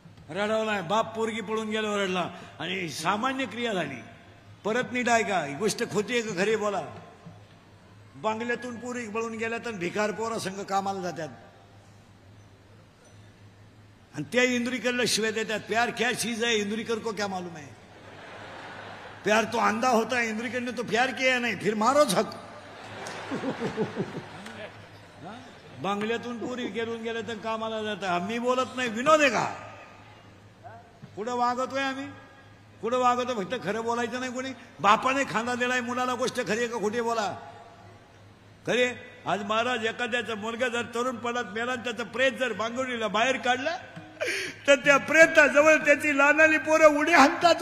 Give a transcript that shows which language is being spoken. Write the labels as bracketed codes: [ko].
[mr] रडवलाय. बाप पोरगी पळून गेल्यावर रडला आणि सामान्य क्रिया झाली. परत नीट आहे का, ही गोष्ट खोटी आहे का खरी बोला. बांगल्यातून पोरी पळून गेल्या तर भिकार पोरा संघ कामाला जातात आणि त्या इंदुरीकरला शिवाय देतात. [hi] प्यार क्या चीज है इंदुरीकर को क्या मालूम है. प्यार तो अंधा होता है, इंदुरीकर ने तो प्यार किया नहीं, फिर मारो झक. [mr] बांगल्यातून पोरी गेलून गेल्या तर कामाला जातात. मी बोलत नाही, विनोद आहे का. कुठं वागतोय आम्ही, कुठं वागतोय. फक्त खरं बोलायचं नाही. कोणी बापाने खांदा दिलाय मुलाला, गोष्ट खरी आहे का खोटी बोला. खरे आज महाराज एखाद्याचा मुलगा जर तरुणपणात मेला आणि त्याचं प्रेत जर बांगुडीला बाहेर काढलं तर त्या प्रेताजवळ त्याची लहानाली पोरं उड्या हाणतात.